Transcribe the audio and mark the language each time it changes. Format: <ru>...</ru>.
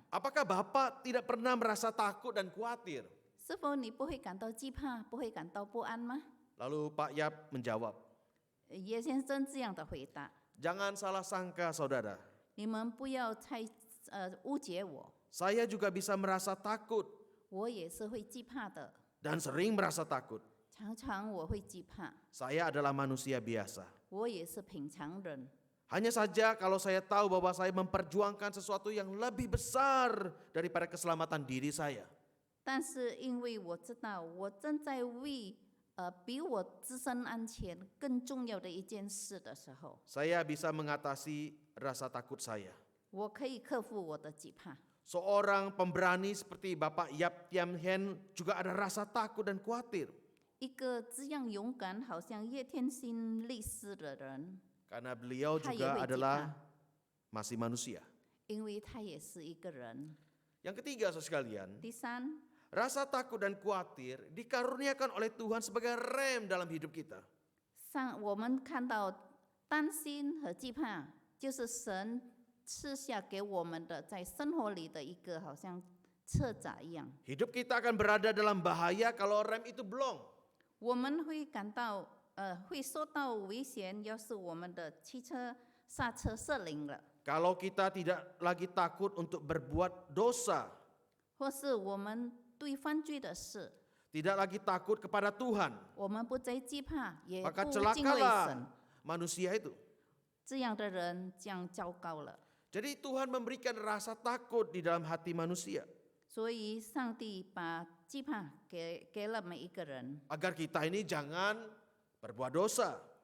<id>Apakah Bapak tidak pernah merasa takut dan khawatir?”</id> <zh>是否你不会感到惧怕，不会感到不安吗？”</zh> <id>Lalu Pak Yap menjawab,</id> <zh>叶先生这样的回答：“</zh> <id>jangan salah sangka saudara,</id> <zh>你们不要误解我，</zh> <id>saya juga bisa merasa takut</id> <zh>我也是会惧怕的，</zh> <id>dan sering merasa takut.</id> <zh>常常我会惧怕，</zh> <id>Saya adalah manusia biasa.</id> <zh>我也是平常人。”</zh> <id>Hanya saja kalau saya tahu bahwa saya memperjuangkan sesuatu yang lebih besar daripada keselamatan diri saya.</id> <zh>但是因为我知道我正在为比我自身安全更重要的一件事的时候，</zh> <id>Saya bisa mengatasi rasa takut saya.</id> <zh>我可以克服我的惧怕。</zh> <id>Seorang pemberani seperti Bapak Yap Tiam Hen juga ada rasa takut dan khawatir.</id> <zh>一个这样勇敢，好像叶天心律师的人，</zh> <id>Karena beliau</id> <zh>他也</zh> <id>juga</id> <zh>会惧</zh> <id>adalah</id> <zh>怕，</zh> <id>masih manusia.</id> <zh>因为他也是一个人。</zh> <id>Yang ketiga, saudara sekalian,</id> <zh>第三，</zh> <id>rasa takut dan khawatir dikaruniakan oleh Tuhan sebagai rem dalam hidup kita.</id> <zh>我们看到担心和惧怕，就是神赐下给我们的，在生活里的一个好像车闸一样。</zh> <id>Hidup kita akan berada dalam bahaya kalau rem itu blong.</id> <zh>我们会感到会受到危险，要是我们的汽车刹车失灵了，</zh> <id>Kalau kita tidak lagi takut untuk berbuat dosa,</id> <zh>或是我们对犯罪的事，</zh> <id>tidak lagi takut kepada Tuhan,</id> <zh>我们不再惧怕，也</zh> <id>maka</id> <zh>不敬畏神</zh> <id>celakalah，manusia itu.</id> <zh>这样的人将糟糕了。</zh> <id>Jadi Tuhan memberikan rasa takut di dalam hati manusia</id> <zh>所以上帝把惧怕给了每一个人，</zh> <id>agar kita ini jangan berbuat dosa.</id>